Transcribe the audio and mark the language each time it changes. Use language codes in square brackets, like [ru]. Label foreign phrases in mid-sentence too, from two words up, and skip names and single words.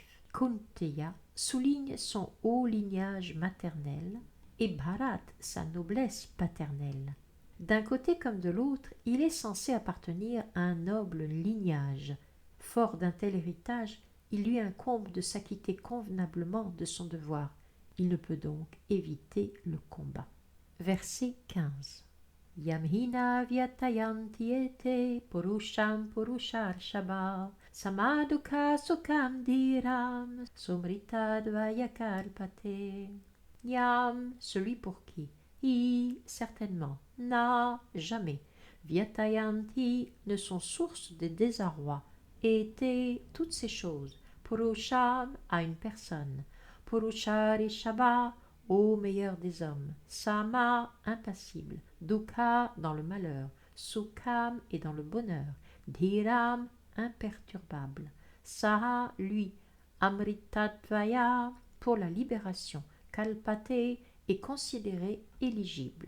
[fr] Kunteya souligne son haut lignage maternel et Bharat sa noblesse paternelle. D'un côté comme de l'autre, il est censé appartenir à un noble lignage. Fort d'un tel héritage, il lui incombe de s'acquitter convenablement de son devoir. Il ne peut donc éviter le combat. Verset 15. [sa] Yamhina vyatayanti ete purusham purusharshaba samadukha sukham dhiram sumritadvayakalpate. [fr] Yam, celui pour qui. I, certainement. Na, jamais. Vyatayanti ne sont source de désarroi. Ete, toutes ces choses. Purusham, à une personne. Purusharishaba, Ô meilleur des hommes, Sama, impassible, Dukha, dans le malheur, Sukham, et dans le bonheur, Dhiram, imperturbable, Saha, lui, Amritatvaya, pour la libération, Kalpate, est considéré éligible.